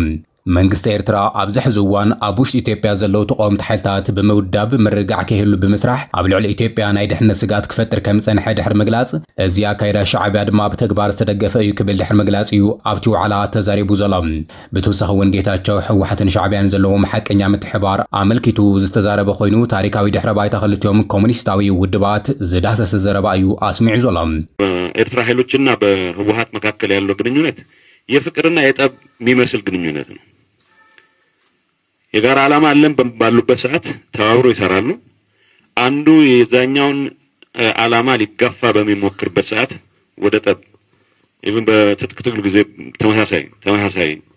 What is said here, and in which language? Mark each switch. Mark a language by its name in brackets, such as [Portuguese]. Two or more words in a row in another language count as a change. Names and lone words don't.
[Tigrinya] ይገልጹሎም መንግስቲ ኤርትራ ኣብዚ ሕዚ እዋን ኣብ ውሽጢ ኢትዮጵያ ዘለው ተቃውምቲ ሓይልታት ብምውዳብ ምርግጋዕ ከይህሉ ብምስራሕ ኣብ ልዕሊ ኢትዮጵያ ናይ ድሕነት ስጋት ክፈጥር ከም ዝጸንሐ ድሕሪ ምግላጽ እዚ ኣካይዳ ሻዕብያ ድማ ብተግባር ዝተደገፈ እዩ ክብል ድሕሪ ምግላጽ እዩ ኣብቲ ዋዕላ ተዛሪቡ ዘሎ ብተወሳኺ እውን ጌታቸው ሕወሓትን ሻዕብያን ዘለዎም ሓቀኛ ምትሕባር ኣመልኪቱ ዝተዛረበ ኮይኑ ታሪካዊ ድሕረ ባይታ ክልቲኦም ኮሙኒስታዊ ውድባት ዝዳሰሰ ዘረባ እዩ ኣስሚዑ ዘሎ [Amharic] ኤርትራ ኃይሎችና በህወሓት መካከል ያለው ግንኙነት የፍቅርና የጠብ የሚመስል ግንኙነት ነው የጋራ ዓላማ አለን ባሉበት ሰዓት ተባብሮ ይሰራሉ አንዱ የዛኛውን ዓላማ ሊጋፋ በሚሞክርበት ሰዓት ወደ ጠብ ኢቭን በትጥቅ ትግል ጊዜ ተመሳሳይ